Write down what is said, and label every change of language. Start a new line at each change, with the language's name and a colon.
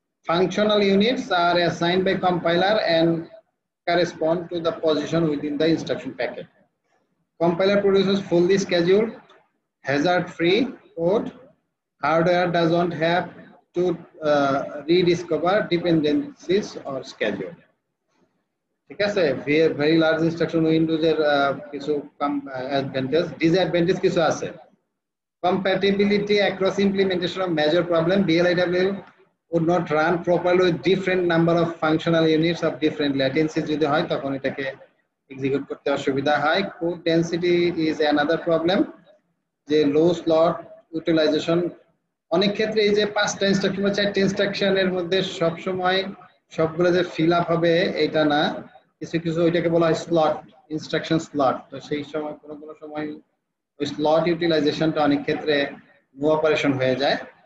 English: Functional units are assigned by compiler and correspond to the position within the instruction packet. Compiler produces fully scheduled, hazard-free code. Hardware doesn't have to rediscover dependencies or schedule.
Bangla: ঠিক আছে? Very large instruction উইন্ডোজের কিছু advantage, disadvantage কিছু আছে।
English: Compatibility across implementation of major problem: VLIW would not run properly with different number of functional units of different latencies
Bangla: যদি হয় তখন এটাকে execute করতে অসুবিধা হয়।
English: Code density is another problem,
Bangla: যে লো স্লট ইউটিলাইজেশন। অনেক ক্ষেত্রে এই যে 5টা ইনস্ট্রাকশন বা 4টে ইনস্ট্রাকশনের মধ্যে সব সময় সবগুলো যে ফিল আপ হবে এটা না, কিছু কিছু ওইটাকে বলা হয় স্লট, ইনস্ট্রাকশন স্লট। তো সেই সময় কোনো সময় ওই স্লট ইউটিলাইজেশনটা অনেক ক্ষেত্রে নো অপারেশন হয়ে যায়।